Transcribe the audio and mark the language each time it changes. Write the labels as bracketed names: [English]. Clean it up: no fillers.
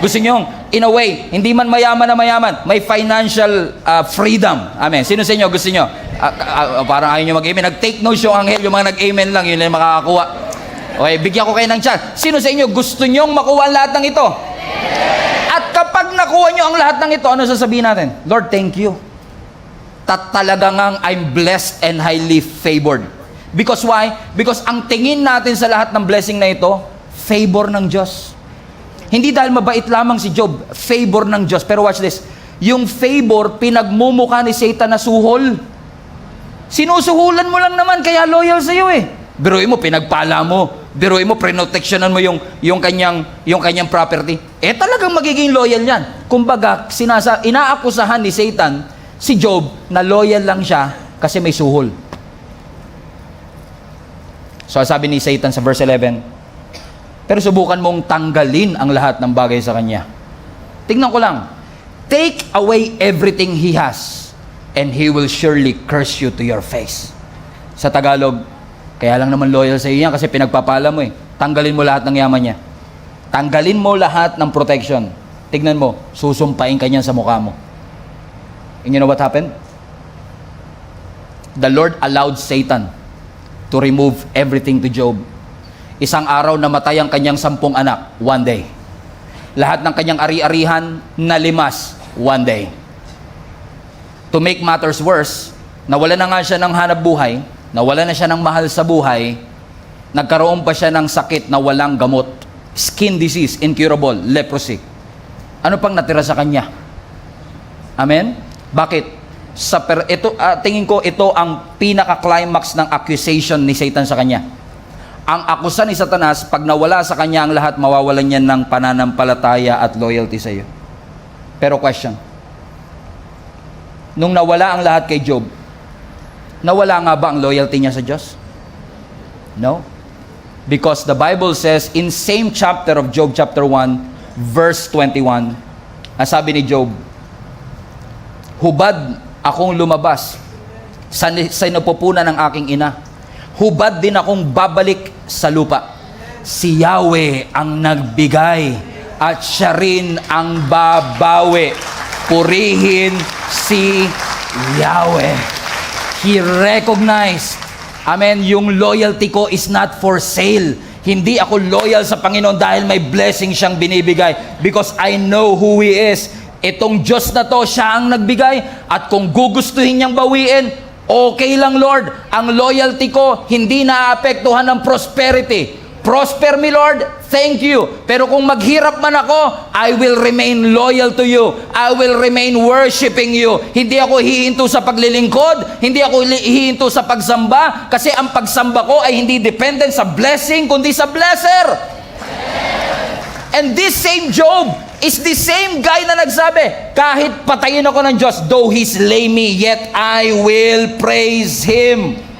[Filipino] Gusto nyo, in a way, hindi man mayaman na mayaman, may financial freedom. Amen. Sino sa inyo gusto nyo? Parang ayaw nyo mag-amen. Nag-take notes yung anghel, yung mga nag-amen lang, yun lang makakakuha. Okay, bigyan ko kayo ng chance. Sino sa inyo gusto nyong makuha ang lahat ng ito? At kapag nakuha nyo ang lahat ng ito, ano sasabihin natin? [English] Lord, thank you. [Filipino] Talaga ngang [English] I'm blessed and highly favored. Because why? [Filipino] Because ang tingin natin sa lahat ng blessing na ito, favor ng Diyos. Hindi dahil mabait lamang si Job, favor ng Diyos. [English] Pero watch this, [Filipino] yung favor, pinagmumukha ni Satan na suhol. Sinusuhulan mo lang naman, kaya loyal sa'yo Biruin mo, pinagpala mo. Biruin mo, protectionan mo yung kanyang property. Talagang magiging loyal yan. Kumbaga, inaakusahan ni Satan si Job na loyal lang siya kasi may suhol. So sabi ni Satan sa verse 11, pero subukan mong tanggalin ang lahat ng bagay sa kanya. Tingnan ko lang, [English] take away everything he has and he will surely curse you to your face. [Filipino] Sa Tagalog, kaya lang naman loyal sa iyo yan kasi pinagpapala mo Tanggalin mo lahat ng yaman niya. Tanggalin mo lahat ng protection. Tignan mo, susumpain ka niyan sa mukha mo. [English] And you know what happened? The Lord allowed Satan to remove everything to Job. [Filipino] Isang araw namatay ang kanyang 10 anak, [English] one day. [Filipino] Lahat ng kanyang ari-arihan nalimas, one day. [English] To make matters worse, [Filipino] nawala na nga siya ng hanap buhay, nawala na siya ng mahal sa buhay, nagkaroon pa siya ng sakit na walang gamot. [English] Skin disease, incurable, leprosy. [Filipino] Ano pang natira sa kanya? Amen? Bakit? Tingin ko ito ang pinaka-climax ng accusation ni Satan sa kanya. Ang akusa ni Satanas, pag nawala sa kanya ang lahat, mawawalan niya ng pananampalataya at loyalty sa iyo. Pero question, nung nawala ang lahat kay Job, nawala nga ba ang loyalty niya sa Diyos? No. [English] Because the Bible says in same chapter of Job chapter 1, verse 21, [Filipino] ang sabi ni Job, hubad akong lumabas sa napupunan ng aking ina. Hubad din akong babalik sa lupa. Si Yahweh ang nagbigay at siya rin ang babawi. Purihin si Yahweh. [English] He recognized, amen, yung loyalty ko is not for sale. [Filipino] Hindi ako loyal sa Panginoon dahil may blessing siyang binibigay. [English] Because I know who He is. [Filipino] Itong Diyos na to, siya ang nagbigay. At kung gugustuhin niyang bawiin, okay lang Lord. Ang loyalty ko, hindi naapektuhan ng prosperity. [English] Prosper me, Lord, thank you. [Filipino] Pero kung maghirap man ako, [English] I will remain loyal to you. I will remain worshiping you. [Filipino] Hindi ako hihinto sa paglilingkod, hindi ako hihinto sa pagsamba, kasi ang pagsamba ko ay hindi dependent sa blessing, kundi sa blesser. [English] And this same Job is the same guy [Filipino] na nagsabi, kahit patayin ako ng Diyos, [English] though He slay me, yet I will praise Him.